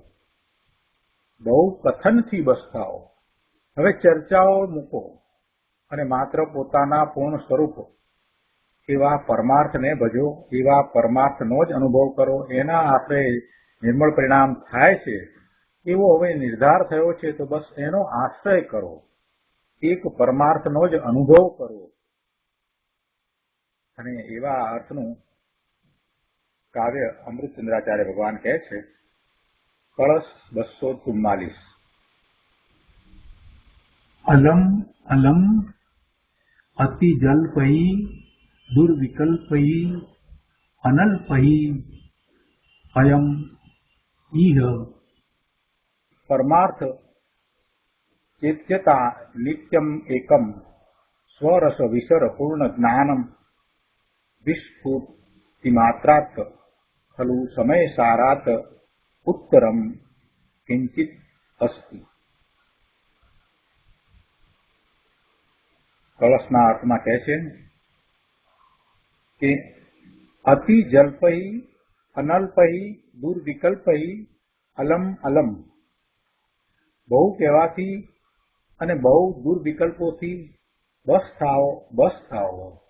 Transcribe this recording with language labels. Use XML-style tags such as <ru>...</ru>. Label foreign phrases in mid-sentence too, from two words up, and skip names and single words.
<gu>બહુ કથનથી બસ થાઓ, હવે ચર્ચાઓ મૂકો અને માત્ર પોતાના પૂર્ણ સ્વરૂપ એવા પરમાર્થને ભજો, એવા પરમાર્થનો જ અનુભવ કરો, એના આશરે નિર્મળ પરિણામ થાય છે એવો હવે નિર્ધાર થયો છે તો બસ એનો આશ્રય કરો, એક પરમાર્થનો જ અનુભવ કરો। અને એવા અર્થનું કાવ્ય અમૃતચંદ્રાચાર્ય ભગવાન કહે છે। કળશ 244।</gu> <sa>अलम अलम अति जल्पयी दुर्विकल्पयी अनल्पयी अयम इह। परमार्थ चेत्यता नित्यम एकम स्वरस विसर पूर्ण ज्ञानम विस्फूर्ति मात्रात् खलु समय सारात् उत्तरम किंचित अस्ति।</sa> <gu>કલશના અર્થમાં કહે છે કે</gu> <sa>અતિ જલ્પહી અનલ્પહી દુર્વિકલ્પહી અલમ અલમ,</sa> <gu>બહુ કહેવાથી અને બહુ દુર્વિકલ્પોથી બસ થાઓ।</gu>